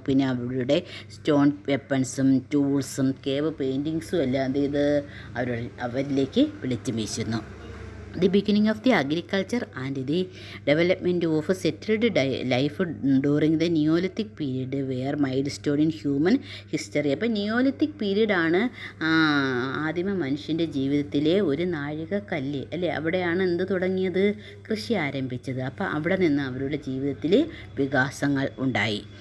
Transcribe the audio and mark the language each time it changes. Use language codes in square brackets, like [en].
[ml] പിന്നെ അവരുടെ stone വെപ്പൺസും ടൂൾസും cave പെയിൻറ്റിങ്സും എല്ലാം എന്ത് ചെയ്ത് അവരിലേക്ക് വെളിച്ചം വീശുന്നു. [en] The beginning of the agriculture and the development of settled life during the Neolithic period were milestone in human history. [ml] അപ്പോൾ നിയോലിത്തിക് പീരീഡാണ് ആദിമ മനുഷ്യൻ്റെ ജീവിതത്തിലെ ഒരു നാഴികക്കല്ല് അല്ലേ. അവിടെയാണ് എന്ത് തുടങ്ങിയത്? കൃഷി ആരംഭിച്ചത്. അപ്പോൾ അവിടെ നിന്ന് അവരുടെ ജീവിതത്തിൽ വികാസങ്ങൾ ഉണ്ടായി.